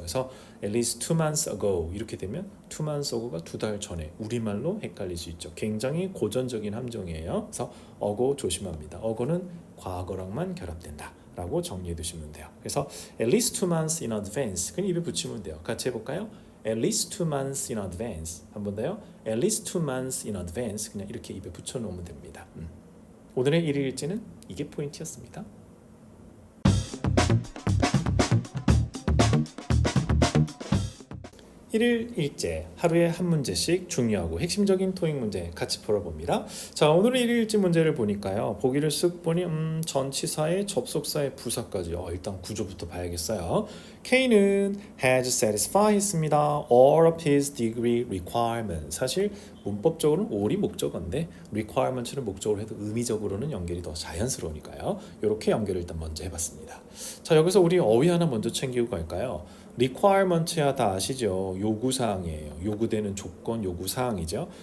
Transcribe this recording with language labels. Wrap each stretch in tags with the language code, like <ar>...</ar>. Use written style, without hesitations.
<ko>그래서</ko> <en>at least 2 months ago</en> <ko>이렇게 되면</ko> <en>2 months ago</en> <ko>가 2달 전에 우리말로 헷갈릴 수 있죠. 굉장히 고전적인 함정이에요. 그래서 어거 조심합니다. 어거는 과거랑만 결합된다 라고 정리해 두시면 돼요. 그래서</ko> <en>at least 2 months in advance</en> <ko>그냥 입에 붙이면 돼요. 같이 해볼까요?</ko> <en>At least 2 months in advance.</en> <ko>한 번 더요.</ko> <en>At least 2 months in advance.</en> <ko>그냥 이렇게 입에 붙여놓으면 됩니다. 오늘의 일일일지는 이게 포인트였습니다. 일일 일제 하루에 한 문제씩 중요하고 핵심적인 토익 문제 같이 풀어봅니다. 자, 오늘의 일일일지 문제를 보니까요. 보기를 쓱 보니 전치사의 접속사의 부사까지 일단 구조부터 봐야겠어요.</ko> <en>K는 has satisfied</en> <ko>했습니다.</ko> <en>all of his degree requirements.</en> <ko>사실 문법적으로는 all이 목적어인데 requirements를 목적으로 해도 의미적으로는 연결이 더 자연스러우니까요. 이렇게 연결을 일단 먼저 해봤습니다. 자, 여기서 우리 어휘 하나 먼저 챙기고 갈까요? requirement야 다 아시죠? 요구사항이에요. 요구되는 조건, 요구사항이죠.</ko>